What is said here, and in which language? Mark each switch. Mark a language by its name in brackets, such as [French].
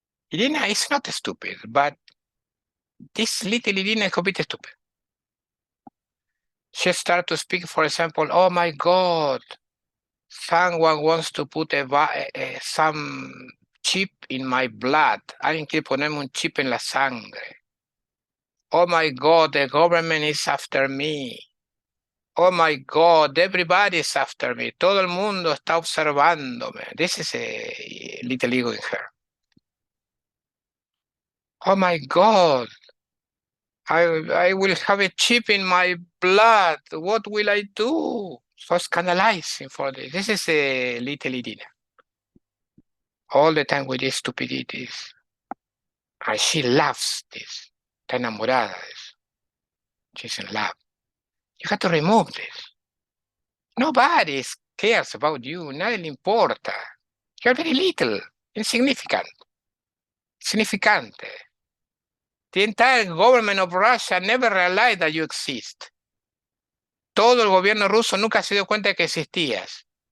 [English] Irina is not stupid, but this little Irina is completely stupid. She starts to speak, for example, oh my God, someone wants to put some chip in my blood. [Spanish] Alguien quiere ponerme un chip en la sangre. [English] Oh my God, the government is after me. Oh my God, everybody is after me. [Spanish] Todo el mundo está observándome. [English] This is a little ego in her. Oh my God, I will have a chip in my blood. What will I do? So scandalizing for this. This is a little Irina. All the time with these stupidities. And she loves this. [Spanish] Está enamorada de eso. [English] She's in love. You have to remove this. Nobody cares about you. [Spanish] Nadie le importa. [English] You're very little. Insignificant. Significante. The entire government of Russia never realized that you exist. [Spanish] Todo el gobierno ruso nunca se dio cuenta de que existías.